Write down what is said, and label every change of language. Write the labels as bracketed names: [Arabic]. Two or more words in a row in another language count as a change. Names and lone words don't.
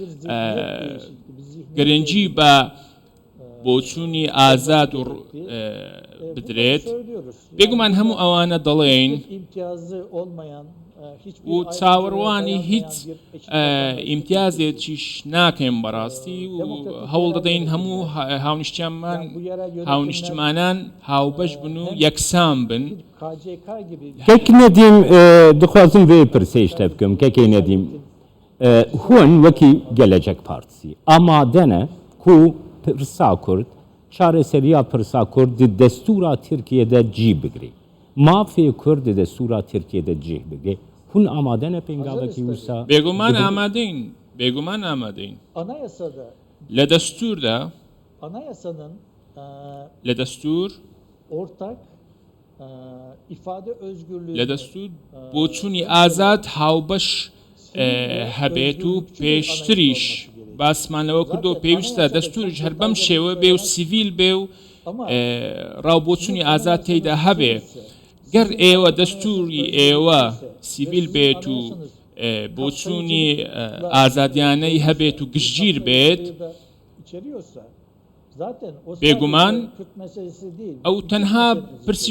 [Central Kurdish] گرنگی بە بۆچوونی ئازاد و بدرێت بێگومان هەموو ئەوانە دەڵێن و چاوەڕوانی هیچ ئیمتیازێکیش ناکەین بەڕاستی و هەوڵ دەدەین هەموو هاونیشتمانان هاوبەش بن و یەکسان بن [Kurdish] کەکی نەدیم دخوازم vê pirsê şte bikim kekê nedîm hûn wekî Gelecek Partîsî amade ne ku Pirsa Kurd çareseriya Pirsa Kurd di destûra Tirkiyeyê de cî bigirî mafê Kurd di destûra Tirkiyeyê de cî bigirî hûn amade ne pêngavekî wisa [Central Kurdish] بێگومان ئامادەین [Turkish] Anayasada [Central Kurdish] لە دەستوردا [Turkish] anayasanın [Central Kurdish] لە دەستور [Turkish] ortak ifade özgürlüğü [Central Kurdish] لە دەستور بۆچوونی ئازاد هاوبەش هەبێت و پێشتریش باسمان لەوە کردو پێویستە دەستوریش هەر بەم شێوە بێ و سیڤیل بێ و ڕاوبۆچوونی ئازاد تێیدا هەبێ گەر ئێوە دەستوری ئێوە سیڤیل بێت و بۆچوونی ئازادیانەی هەبێت و گشتگیر بێت بێگومان ئەو تەنها پرسی